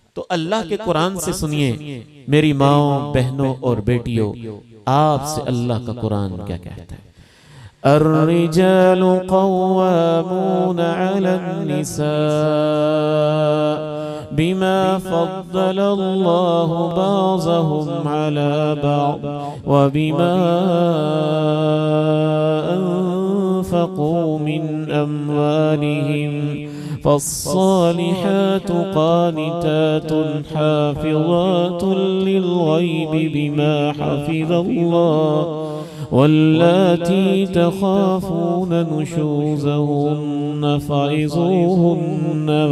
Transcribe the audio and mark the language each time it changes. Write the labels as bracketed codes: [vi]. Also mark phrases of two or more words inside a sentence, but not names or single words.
[hi] तो अल्लाह के कुरान से सुनिए मेरी माओ, बहनों और बेटियों, आपसे अल्लाह का कुरान क्या कहता है। [ar] الرجال قوامون على النساء بما فضل الله بعضهم على بعض وبما أنفقوا من أموالهم فالصالحات قانتات حافظات للغيب بما حفظ الله واللاتي تخافون نشوزهن فعظوهن